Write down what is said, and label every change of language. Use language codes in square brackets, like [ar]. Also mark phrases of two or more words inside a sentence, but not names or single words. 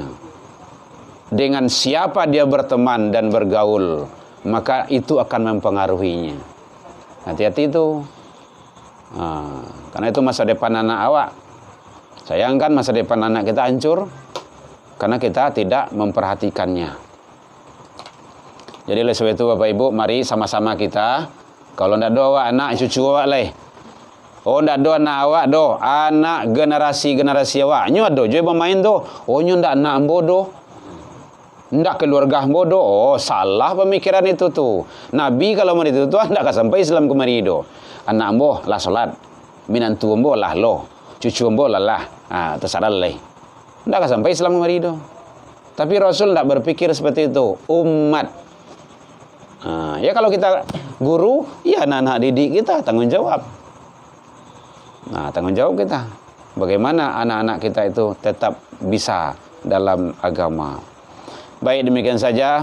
[id] Dengan siapa dia berteman dan bergaul, maka itu akan mempengaruhinya. Hati-hati itu. Karena itu masa depan anak awak. Sayangkan masa depan anak kita hancur karena kita tidak memperhatikannya. Jadi oleh sebab itu Bapak Ibu, mari sama-sama kita, kalau [min] ndak ada awak anak cucu awak leh. Oh ndak ada anak awak do, anak generasi awak. Nyo ada je bermain tu. Oh nyo ndak anak bodoh. Ndak keluarga bodoh. Oh salah pemikiran itu tu. Nabi kalau mau itu tu ndak sampai Islam kemari do. Anak ambo lah salat. Minantu ambo lah lo. Cucu ambo lah. Terserah leh. Ndak sampai Islam kemari do. [id] Tapi Rasul ndak berpikir seperti itu. Umat. Ya kalau kita guru, ya anak-anak didik kita tanggung jawab. Tanggung jawab kita. Bagaimana anak-anak kita itu tetap bisa dalam agama. Baik, demikian saja.